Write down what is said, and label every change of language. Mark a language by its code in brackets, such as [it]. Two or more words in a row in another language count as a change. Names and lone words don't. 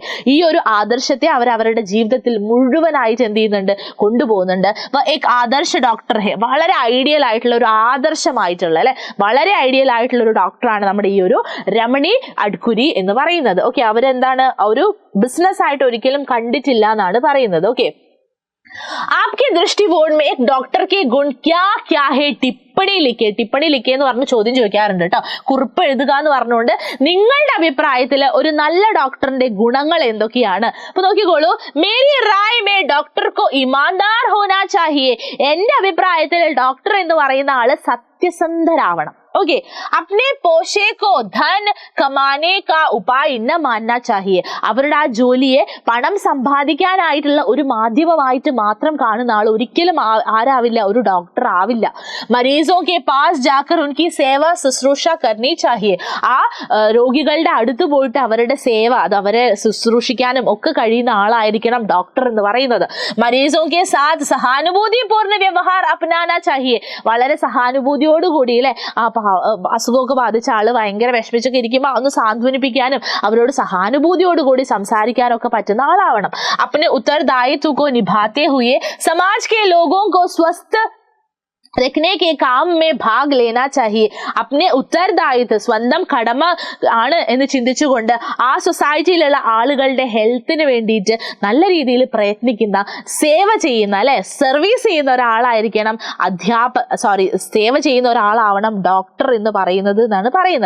[ml] ഈ ഒരു ആദർശത്തെ അവർ അവരുടെ ജീവിതത്തിൽ മുഴുവനായിട്ട് എന്ത് ചെയ്യുന്നുണ്ട്? [hi] കൊണ്ടുപോകുന്നുണ്ട്. एक आदर्श डॉक्टर है. [ml] വളരെ ഐഡിയൽ ആയിട്ടുള്ള ഒരു ആദർശമായിട്ടുള്ള അല്ലെ, വളരെ ഐഡിയൽ ആയിട്ടുള്ള ഒരു ഡോക്ടറാണ് നമ്മുടെ ഈ ഒരു രമണി അഡ്കുരി എന്ന് പറയുന്നത്. ഓക്കെ, അവരെന്താണ്? ഒരു ബിസിനസ് ആയിട്ട് ഒരിക്കലും കണ്ടിട്ടില്ല എന്നാണ് പറയുന്നത്. ഓക്കെ, [hi] आपके दृष्टिकोण में एक डॉक्टर के गुण क्या क्या है? टिप्पणी लिखे [ml] എന്ന് പറഞ്ഞ് ചോദ്യം ചോദിക്കാറുണ്ട് കേട്ടോ. കുറിപ്പ് എഴുതുക എന്ന് പറഞ്ഞുകൊണ്ട് നിങ്ങളുടെ അഭിപ്രായത്തിൽ ഒരു നല്ല ഡോക്ടറിന്റെ ഗുണങ്ങൾ എന്തൊക്കെയാണ്? അപ്പൊ നോക്കിക്കോളൂ. [hi] मेरी राय में डॉक्टर को ईमानदार होना चाहिए. [ml] എന്റെ അഭിപ്രായത്തിൽ ഡോക്ടർ എന്ന് പറയുന്ന ആള് സത്യസന്ധരാവണം. [hi] ओके अपने पोषे को धन कमाने का उपाय न मानना चाहिए. [ml] അവരുടെ ആ ജോലിയെ പണം സമ്പാദിക്കാനായിട്ടുള്ള ഒരു മാധ്യമമായിട്ട് മാത്രം കാണുന്ന ആൾ ഒരിക്കലും ആരാവില്ല, ഒരു ഡോക്ടർ ആവില്ല. [hi] मरीज़ों के पास जाकर उनकी सेवा शुश्रूषा करनी चाहिए. [ml] ആ രോഗികളുടെ അടുത്ത് പോയിട്ട് അവരുടെ സേവ, അത് അവരെ ശുശ്രൂഷിക്കാനും ഒക്കെ കഴിയുന്ന ആളായിരിക്കണം ഡോക്ടർ എന്ന് പറയുന്നത്. [hi] मरीज़ों के साथ सहानुभूति पूर्ण व्यवहार अपनाना चाहिए. [ml] വളരെ സഹാനുഭൂതിയോടുകൂടി അല്ലെ, അസുഖമൊക്കെ ബാധിച്ച ആള് ഭയങ്കര വിഷമിച്ചൊക്കെ ഇരിക്കുമ്പോൾ ഒന്ന് സാന്ത്വനിപ്പിക്കാനും അവരോട് സഹാനുഭൂതിയോടുകൂടി സംസാരിക്കാനൊക്കെ പറ്റുന്ന ആളാവണം. [hi] अपने उत्तरदायित्व को निभाते हुए समाज के लोगों को स्वस्थ रखने के काम में भाग लेना चाहिए. अपने उत्तरदायित्व, [ml] സ്വന്തം കടമ ആണ് എന്ന് ചിന്തിച്ചുകൊണ്ട് ആ സൊസൈറ്റിയിലുള്ള ആളുകളുടെ ഹെൽത്തിന് വേണ്ടിയിട്ട് നല്ല രീതിയിൽ പ്രയത്നിക്കുന്ന, സേവ ചെയ്യുന്ന അല്ലെ, സർവീസ് ചെയ്യുന്ന ഒരാളായിരിക്കണം സേവ ചെയ്യുന്ന ഒരാളാവണം ഡോക്ടർ എന്ന് പറയുന്നത് എന്നാണ് പറയുന്നത്.